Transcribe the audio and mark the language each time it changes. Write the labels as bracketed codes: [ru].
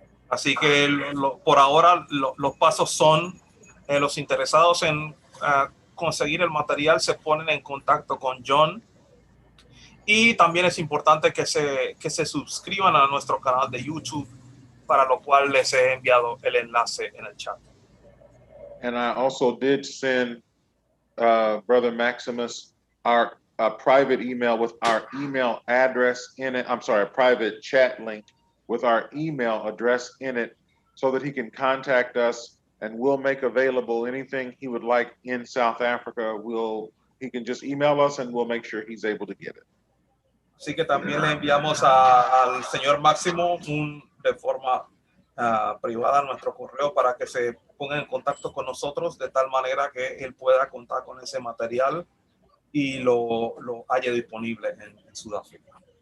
[es] Así que por ahora los pasos son los interesados en conseguir el material se ponen en contacto con John, y también es importante que se suscriban a nuestro canal de YouTube, para lo cual les he enviado el enlace en el chat. [en] And I also did send Brother Maximus our private email with our email address in it. I'm sorry, a private chat link with our email address in it, so that he can contact us and we'll make available anything he would like in South Africa. He can just email us and we'll make sure he's able to get it. [es] Así que también le enviamos al señor Máximo de forma privada nuestro correo para que se ponga en contacto con nosotros de tal manera que él pueda contar con ese material y lo haya disponible en Sudáfrica.